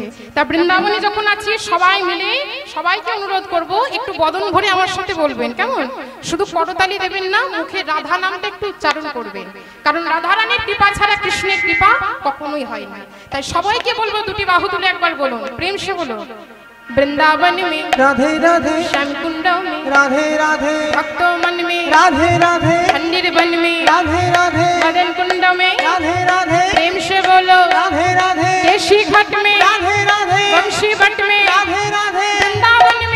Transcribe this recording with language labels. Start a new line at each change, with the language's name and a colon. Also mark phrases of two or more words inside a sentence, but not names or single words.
Bangla: তা বৃন্দাবনে যখন আছি সবাই মিলে সবাইকে অনুরোধ করব, একটু বদন ভরে আমার সাথে বলবেন, কেমন? শুধু করতালি দেবেন না, মুখে রাধা নামটা একটু উচ্চারণ করবেন, কারণ রাধা রানীর কৃপা ছাড়া কৃষ্ণের কৃপা কখনোই হয় না। তাই সবাইকে বলবো, দুটি বাহু তুলে একবার বলুন,
Hindi: प्रेम से
Bangla: বলুন,
Hindi: वृंदावन में राधे राधे, श्याम कुंड में राधे राधे, भक्तों मन में राधे राधे, खंडिर वन में राधे राधे, मदन कुंड में राधे राधे, प्रेम से बोलो राधे राधे, केशी घट में राधे राधे, वंशी भट्ट में राधे राधे, वृंदावन में